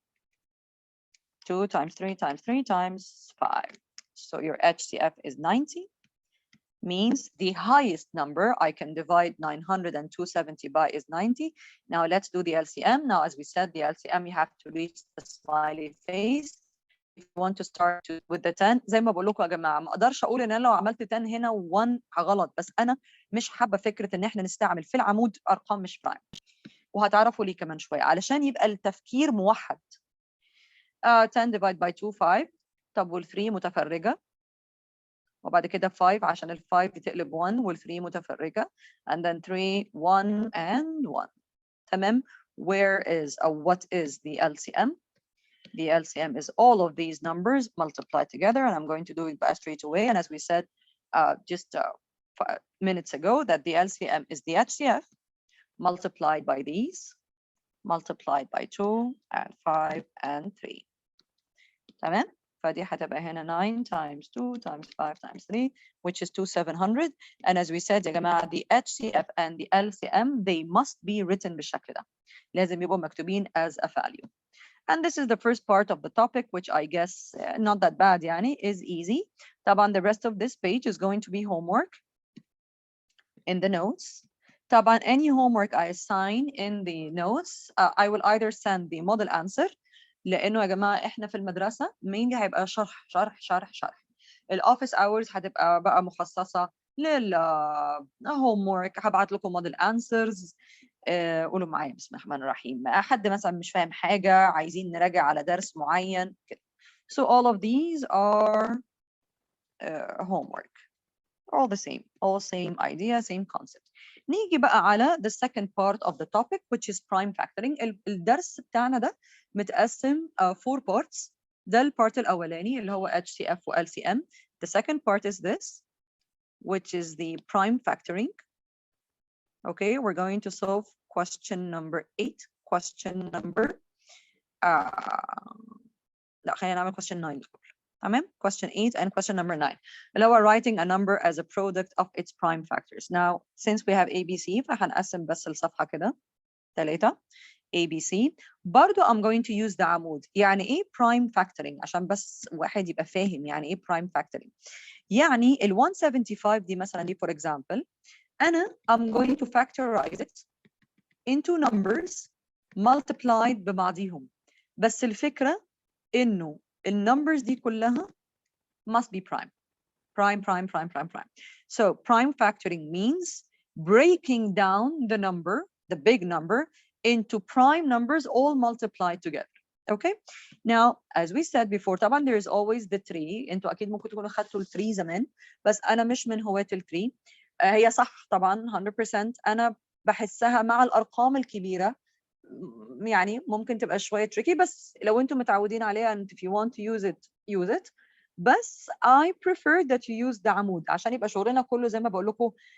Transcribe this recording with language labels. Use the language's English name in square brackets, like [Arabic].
[English] 2 times 3 times 3 times 5. So your HCF is 90, means the highest number I can divide 900 and 270 by is 90. Now let's do the LCM. Now, as we said, the LCM, you have to reach the smiley face. If you want to start with the 10 [Arabic] زي ما بقول لكم يا جماعه، ما اقدرش اقول ان انا لو عملت 10 هنا و1 غلط، بس انا مش حابه فكره ان احنا نستعمل في العمود ارقام مش برايم، وهتعرفوا ليه كمان شويه علشان يبقى التفكير موحد. [English] 10 divided by 2 5. [Arabic] طب وال3 متفرجه، وبعد كده 5 عشان ال5 بتقلب 1 وال3 متفرجه [English] and then 3 1 and 1. [Arabic] تمام. [English] Where is or what is the LCM? The LCM is all of these numbers multiplied together, and I'm going to do it by straight away. And as we said just 5 minutes ago, that the LCM is the HCF multiplied by these, multiplied by 2 and 5 and 3. [Arabic] تمام. فدي هتبقى هنا [English] 9 times 2 times 5 times 3 which is 2700. And as we said [Arabic] يا جماعة [English] the HCF and the LCM they must be written [Arabic] بالشكل ده. لازم يبقوا مكتوبين [English] as a value. And this is the first part of the topic, which I guess not that bad, yani, is easy. طبعا the rest of this page is going to be homework in the notes. طبعا any homework I assign in the notes, I will either send the model answer، [Arabic] لأنه يا جماعة إحنا في المدرسة [English] mainly [Arabic] هيبقى شرح شرح شرح شرح. الأوفيس hours هتبقى بقى مخصصة لل homework، هبعت لكم model answers. قولوا معايا بسم الله الرحمن الرحيم. حد مثلا مش فاهم حاجة عايزين نراجع على درس معين كده. [English] So all of these are homework. All the same, all same idea, same concept. [Arabic] نيجي بقى على [English] the second part of the topic which is prime factoring. [Arabic] الدرس بتاعنا ده متقسم 4 parts. ده البارت الأولاني اللي هو HCF و LCM. [English] The second part is this, which is the prime factoring. Okay, we're going to solve question number 8. Question number [Arabic] لا خلينا نعمل [English] question 9 تمام. Question 8 and question number 9 اللي هو writing a number as a product of its prime factors. Now since we have ABC [Arabic] فهنقسم بس الصفحة كده 3 ABC. [English] برضو I'm going to use the عمود. [Arabic] يعني ايه prime factoring عشان بس واحد يبقى فاهم يعني ايه prime factoring. يعني ال 175 دي مثلا دي [English] for example أنا I'm going to factorize it into numbers multiplied ببعضهم. [Arabic] بس الفكرة إنه النمبرز دي كلها [English] must be prime. Prime. So prime factoring means breaking down the number, the big number, into prime numbers all multiplied together. Okay? Now, as we said before, طبعا there is always the 3. [Arabic] انتوا أكيد ممكن تكونوا خدتوا ال 3 زمان، بس أنا مش من هواة ال 3. هي صح طبعا 100%. أنا بحسها مع الأرقام الكبيرة يعني ممكن تبقى شوية tricky، بس لو انتم متعودين عليها [English] and if you want to use it. [Arabic] بس [English] I prefer that you use the [Arabic] عمود عشان يبقى شغلنا كله زي ما بقول لكم.